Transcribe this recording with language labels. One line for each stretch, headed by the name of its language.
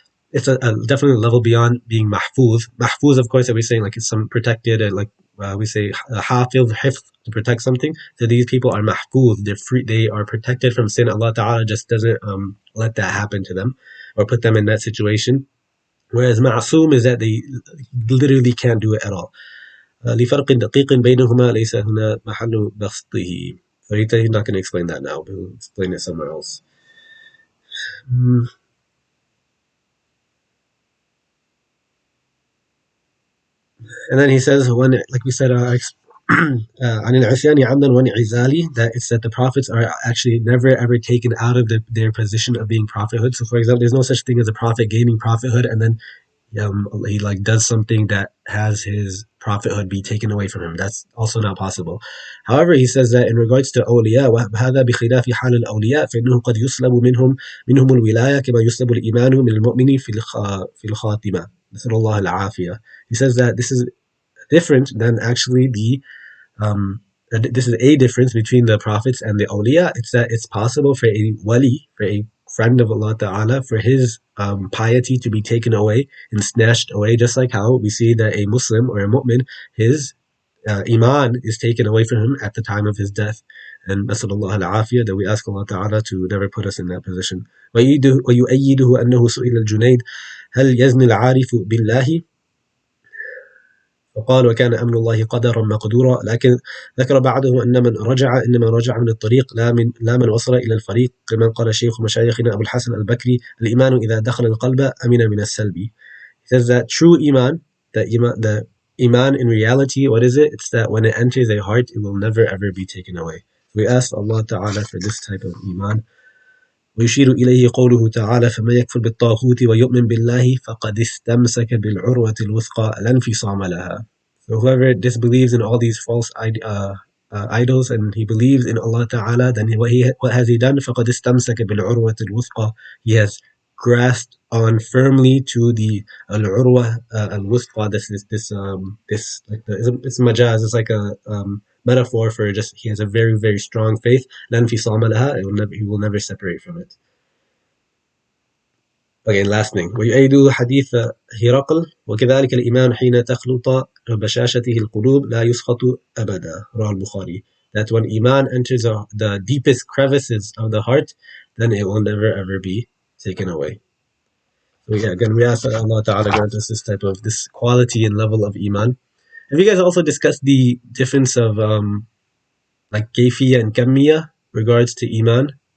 English: it's definitely a level beyond being mahfuz. Mahfuz, of course, that we're saying like it's some protected, and like we say hafiz, hifz, to protect something. So these people are mahfuz. They're free. They are protected from sin. Allah Taala just doesn't let that happen to them or put them in that situation. Whereas ma'asum is that they literally can't do it at all.
Arabic: لفرق دقيق بينهما ليس هنا محل بسطه.
English: So he's not going to explain that now. He'll explain it somewhere else. Mm. And then he says, when, like we said,
Arabic: عن العصيان عمدا وانعزالي,
English: that it's that the prophets are actually never ever taken out of their position of being prophethood. So, for example, there's no such thing as a prophet gaining prophethood and then he like does something that has his prophethood be taken away from him. That's also not possible. However, he says that in regards to awliya,
Arabic: وهذا بخلاف حال الأولياء فإنه قد يسلب منهم الولاية كما يسلب الإيمان من المؤمن في الخاتمة. نسأل الله العافية.
English: He says that this is different than actually the this is a difference between the prophets and the awliya. It's that it's possible for a wali, for a friend of Allah Ta'ala, for his piety to be taken away and snatched away, just like how we see that a Muslim or a mu'min, his iman is taken away from him at the time of his death. And nasallallahu al-afiyah, that we ask Allah Ta'ala to never put us in that position.
Arabic: ويؤيده أنه سئل الجنيد هل يزني العارف بالله وقال وكان أمر الله قدرا مقدورا، لكن ذكر بعده أن من رجع إنما رجع من الطريق لا من وصل إلى الفريق، كما قال شيخ مشايخنا أبو الحسن البكري الإيمان إذا دخل القلب أمن من السلب.
English: He says that true iman, the iman in reality, what is it? It's that when it enters a heart, it will never ever be taken away. We ask Allah Ta'ala for this type of iman.
Arabic: ويشير إليه قوله تعالى فمن يكفر بالطاغوت ويؤمن بالله فقد استمسك بالعروة الوثقى لا انفصام لها.
English: So whoever disbelieves in all these false idols and he believes in Allah Ta'ala, then what has he done?
Arabic: فقد استمسك بالعروة الوثقى.
English: He has grasped on firmly to the al-urwa al-wuthqa. This like it's majaz. It's like a metaphor for just he has a very very strong faith.
Arabic: لا انفصام لها.
English: He will never separate from it. Okay, last thing.
Arabic: ويؤيد حديث هرقل وكذلك الإيمان حين تخلط بشاشته القلوب لا يسخط أبدا. رواه البخاري.
English: That when iman enters the deepest crevices of the heart, then it will never ever be taken away. So yeah, again, we ask that Allah Ta'ala grant us this quality and level of iman. Have you guys also discussed the difference of like kayfiyya and kamiyya regards to iman?